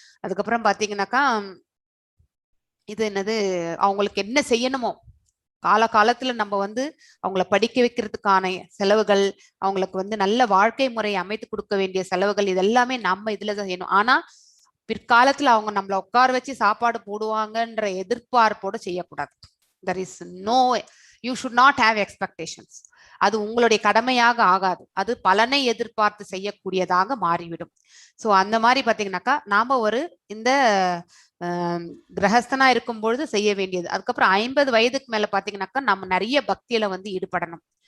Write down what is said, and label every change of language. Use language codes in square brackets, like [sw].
[ta] அதுக்கப்புறம் பாத்தீங்கன்னாக்கா இது என்னது, அவங்களுக்கு என்ன செய்யணுமோ காலகாலத்துல நம்ம வந்து அவங்கள படிக்க வைக்கிறதுக்கான செலவுகள், அவங்களுக்கு வந்து நல்ல வாழ்க்கை முறையை அமைத்து கொடுக்க வேண்டிய செலவுகள், இதெல்லாமே நம்ம இதுலதான் செய்யணும். ஆனா பிற்காலத்துல அவங்க நம்மள உட்கார வச்சு சாப்பாடு போடுவாங்கன்ற எதிர்பார்ப்போட செய்யக்கூடாது. [en] there is no, you should not have expectations. [ta] அது உங்களுடைய கடமையாக ஆகாது, அது பலனை எதிர்பார்த்து செய்யக்கூடியதாக மாறிவிடும். ஸோ அந்த மாதிரி பாத்தீங்கன்னாக்கா நாம ஒரு இந்த கிரகஸ்தனா இருக்கும் பொழுது செய்ய வேண்டியது. அதுக்கப்புறம் 50 வயதுக்கு மேல பாத்தீங்கன்னாக்கா நம்ம நிறைய பக்தியில வந்து ஈடுபடணும்.